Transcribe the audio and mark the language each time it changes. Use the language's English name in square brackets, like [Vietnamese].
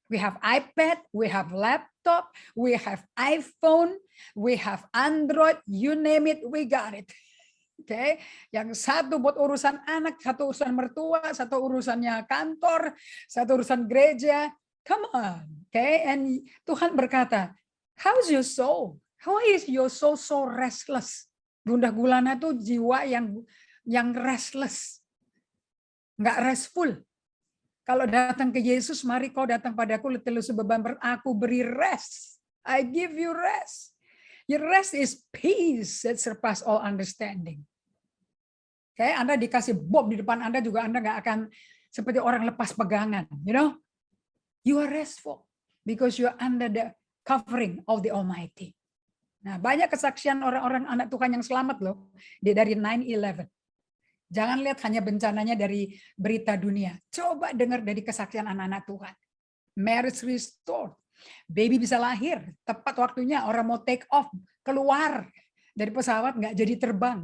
[English] We have iPad, we have laptop, we have iPhone, we have Android, you name it, we got it. [Indonesian] Oke, yang satu buat urusan anak, satu urusan mertua, satu urusannya kantor, satu urusan gereja. [English] Come on, okay? And [Indonesian] Tuhan berkata, [English] how's your soul? How is your soul so restless? [Indonesian] Gundah gulana tuh jiwa yang restless, nggak restful. Kalau datang ke Yesus, mari kau datang padaku, letih lesu beban berat, aku beri rest. [English] I give you rest. Your rest is peace that surpass all understanding. [Indonesian] Okay, Anda dikasih bom di depan Anda juga Anda nggak akan seperti orang lepas pegangan. [English] You are restful because you are under the covering of the Almighty. [Indonesian] Nah, banyak kesaksian orang-orang anak Tuhan yang selamat loh dari 9/11. Jangan lihat hanya bencananya dari berita dunia. Coba dengar dari kesaksian anak-anak Tuhan. [English] Marriage restored. [Indonesian] Baby bisa lahir tepat waktunya. Orang mau take off keluar dari pesawat nggak jadi terbang.